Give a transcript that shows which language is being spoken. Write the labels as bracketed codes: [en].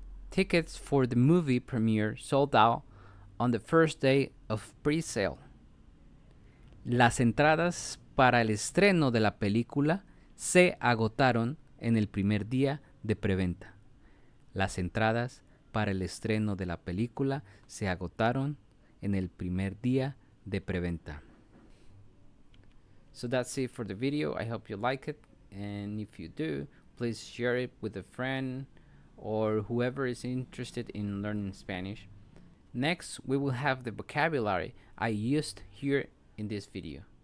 [en] Tickets for the movie premiere sold out on the first day of pre-sale. [es] Las entradas para el estreno de la película se agotaron en el primer día de preventa. Las entradas para el estreno de la película se agotaron en el primer día de preventa. [en] So that's it for the video. I hope you like it, and if you do, please share it with a friend or whoever is interested in learning Spanish. Next, we will have the vocabulary I used here in this video.